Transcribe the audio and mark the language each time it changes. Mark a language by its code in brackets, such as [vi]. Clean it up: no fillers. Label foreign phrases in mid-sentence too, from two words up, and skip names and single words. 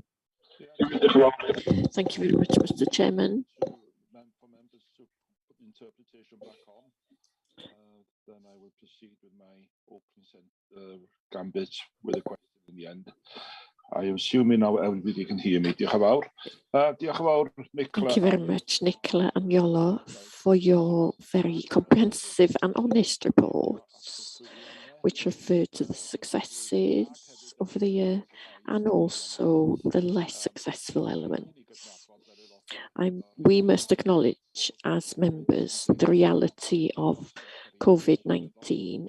[en] Thank you very much, Mr. Chairman. For members to put the interpretation back on, then I will proceed with my opening gambit with a question in the end. I am assuming now everybody can hear me. [cy] Diolch yn fawr. Diolch yn fawr, Nicola. [en] Thank you very much, Nicola and Iolo, for your very comprehensive and honest reports, which refer to the successes over the year and also the less successful elements. We must acknowledge as members the reality of COVID-19.